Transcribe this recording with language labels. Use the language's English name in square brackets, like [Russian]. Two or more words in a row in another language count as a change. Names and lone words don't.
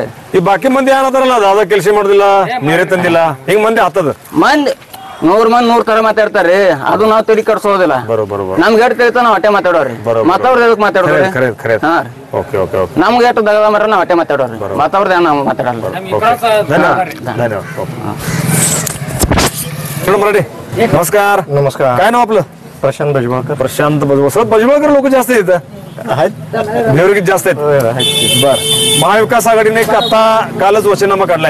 [Kannada] ಈ ಬಾಕಿ ಮಂದಿ ಏನದಾರಲ್ಲ ದಾದ ಕೆಲಸ ಮಾಡುದಿಲ್ಲ, ನೀರೇ ತಂದಿಲ್ಲ, ಹಿಂಗ್ ಮಂದಿ ಆಗ್ತದ. ಮಂದಿ 100 ಮಂದಿ 100 ತರ ಮಾತಾಡ್ತಾರ್ರಿ. ಅದು ನಾವ್ ತಲೆ ಕಟ್ಸೋದಿಲ್ಲ. ನಮ್ಗೆ ಎಟ್ ತಿಳಿತ ನಾವ್ ಅಟ್ಟೆ ಮಾತಾಡೋರಿ. ಮಾತಾವ್ರದ್ ಎದಕ್ ಮಾತಾಡೋರಿ? ನಮ್ಗೆ ಎಷ್ಟು ದಗದ ಮರ ನಾವ್ ಅಟ್ಟೆ ಮಾತಾಡೋರಿ. ಮಾತಾವ್ರದ್ ಏನ್ ನಾವ್ ಮಾತಾಡಲ್ಲ. [Marathi] नमस्कार. नमस्कार. काय नाव आपलं? प्रशांत भजबळकर. प्रशांत भजबळकर. भजबळकर लोक जास्त आहेत बेवरगी जास्त आहेत. बर. महाविकास आघाडीने आता कालच वचननामा काढलाय.